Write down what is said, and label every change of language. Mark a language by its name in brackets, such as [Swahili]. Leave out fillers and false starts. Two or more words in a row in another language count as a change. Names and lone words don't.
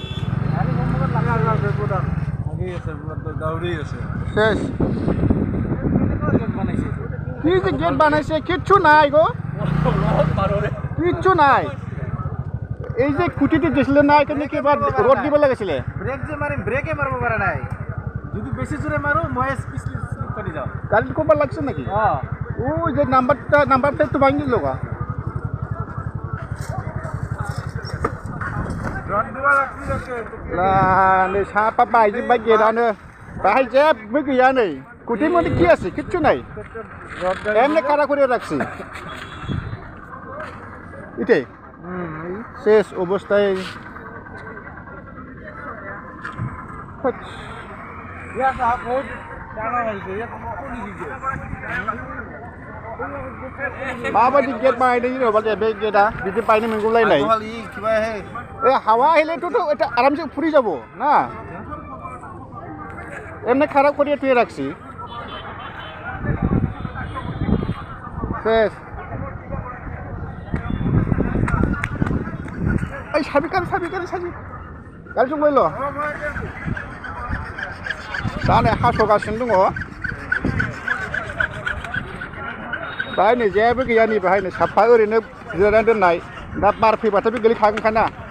[Bangla] শেষ কি যে গেট বানাইছে কিচ্ছু নাই গো কিচ্ছু নাই এই যে খুঁটিতে দিছিল না এখানে কি এবার রড দিব লাগিছিলে ব্রেক যে মারিম ব্রেকে মারব পারে নাই যদি বেশি জোরে মারো মহেশ স্লিপ করে যাও গাড়ি কোবার লাগছে নাকি ওই যে নাম্বার প্লেট তো ভাঙি দিল গা রড দিবা লাগছে [Bodo] ला नै सापा बायजोब्बाय गेटआनो बाहाय जेबो गैया नै खुंथि मथे [Bangla] কি আছে কিচ্ছু নাই এমনি কারা করে রাখছি এটাই শেষ অবস্থায় ইয়া সাহেব বহুত জানা হইছে ইয়া কোনি দিছে [Bodo] माबायदि गेट बानायदों जेनेबा बे गेटआ बिदि बायनो मोनगौलायनाय हावा [Bangla] আহিলেতো এটা আরামসে ফুরি যাব না এমনি খারাপ করে তুই রাখছি শেষ [Bodo] साबि गारि गारि जंलायल' दा नै हास'गासिनो दङ बाहाय नै जेबो गैया नै बाहाय नै साफा ओरैनो जिरायनानै दोननाय दा बार फैबाथाय बे गोलैखागोनखाना